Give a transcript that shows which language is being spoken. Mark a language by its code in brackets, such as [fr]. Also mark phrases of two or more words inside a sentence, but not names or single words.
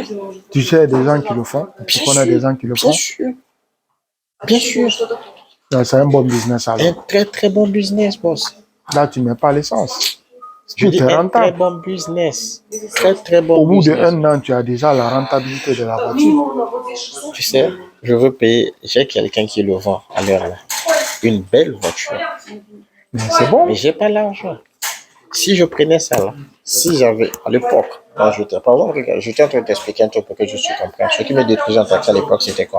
[fr] Tu sais des gens qui le font? Tu connais des gens qui le font? bien sûr, bien sûr. C'est un bon business Un alors. très très bon business, boss. Là, tu ne mets pas l'essence. Je Tout dis est un très rentable. bon business. Très très bon Au bout business. d'1 an, tu as déjà la rentabilité de la voiture. [ru] Минимум вот здесь 600. [fr] Tu sais, je veux payer, j'ai quelqu'un qui le vend à l'heure là. Une belle voiture. Mais c'est bon. Mais j'ai pas l'argent. Si je prenais ça là, si j'avais, à l'époque, quand j'étais, par exemple, regarde, j'étais en train de t'expliquer un truc pour que je te comprennes. Ce qui me détruisait en taxi à l'époque, c'était quoi?